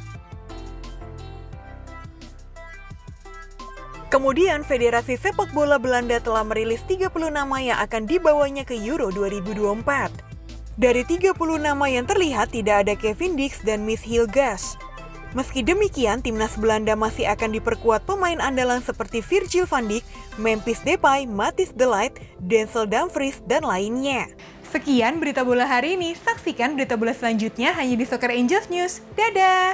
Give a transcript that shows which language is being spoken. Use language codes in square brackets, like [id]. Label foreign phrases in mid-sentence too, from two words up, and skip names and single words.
[id] Kemudian, Federasi Sepak Bola Belanda telah merilis 30 nama yang akan dibawanya ke Euro 2024. Dari 30 nama yang terlihat, tidak ada Kevin Dix dan Miss Hilgers. Meski demikian, timnas Belanda masih akan diperkuat pemain andalan seperti Virgil van Dijk, Memphis Depay, Matthijs de Ligt, Denzel Dumfries, dan lainnya. Sekian berita bola hari ini. Saksikan berita bola selanjutnya hanya di Soccer Angels News. Dadah!